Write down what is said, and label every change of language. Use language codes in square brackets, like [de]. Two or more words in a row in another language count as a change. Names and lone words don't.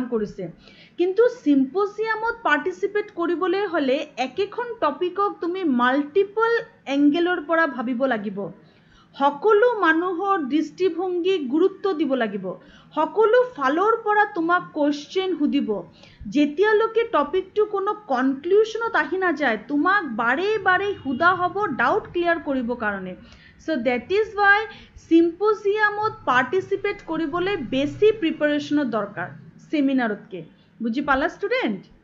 [as] কৰিছে কিন্তু সিম্পোজিয়ামত পাৰ্টিসিপেট কৰিবলৈ হলে একেখন টপিকক তুমি [en] multiple angle [as] পৰা ভাবিব লাগিব সকলো মানুহৰ দৃষ্টিভংগী গুৰুত্ব দিব লাগিব সকলো ফালৰ পৰা তোমাক কোৱেশ্চন সুধিব যেতিয়ালৈকে টপিকটো কোনো কনক্লুশনত আহি না যায় তোমাক বাৰে বাৰে হুদা হ'ব [en] doubt clear [as] কৰিব কাৰণে [en] so that is why symposiumত participate [as] কৰিবলৈ বেছি প্ৰিপাৰেচনৰ দৰকাৰ সেমিনাৰতকে বুজি পালা স্টুডেন্ট